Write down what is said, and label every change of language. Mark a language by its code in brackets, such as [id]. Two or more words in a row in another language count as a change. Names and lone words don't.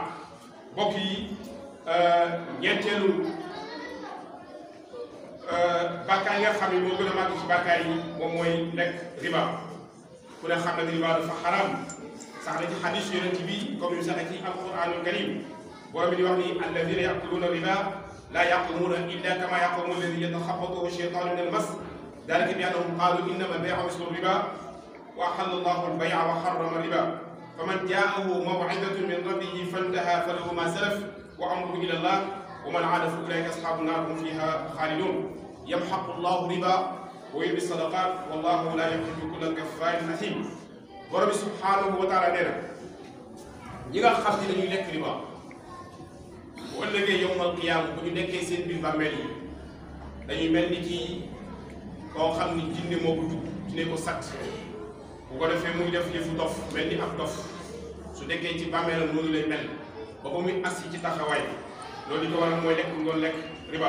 [wo] mbokk yi ñeenteelu bàkkaar yi nga xam ne moo gën a màgg ci bàkkaar yi moom mooy lekk riba. ku ne xam ne riba dafa xaram sax na ci xadis yonent bi comme ni sax ci [ar] القرآن الكريم [wo] borom bi di wax ni [ar] الذين يأكلون الربا لا يقومون إلا كما يقوم الذي يتخبطه الشيطان من المس ذلك بأنهم قالوا إنما البيع مثل الربا وأحل الله البيع وحرم الربا فمن جاءه موعظة من ربه فانتهى فله ما سلف وأمره إلى الله ومن عاد فأولئك أصحاب النار هم فيها خالدون يمحق الله الربا ويربي الصدقات والله لا يحب كل كفار أثيم. [wo] borom bi [ar] سبحانه وتعالى [wo] nee na ñi nga xam ne dañuy lekk riba bu ëllëgee [ar] يوم القيامة [wo] bu ñu nekkee seen biir bàmmeel yi dañuy mel ni ci koo xam ni jinne moo ko jug jinne ko sat bu ko defee muy def yëfu dof mel ni ab dof su nekkee ci bàmmeelam noonu lay mel ba ba muy assi ci taxawaay loolu li ko waral mooy lekk ngoon lekk riba.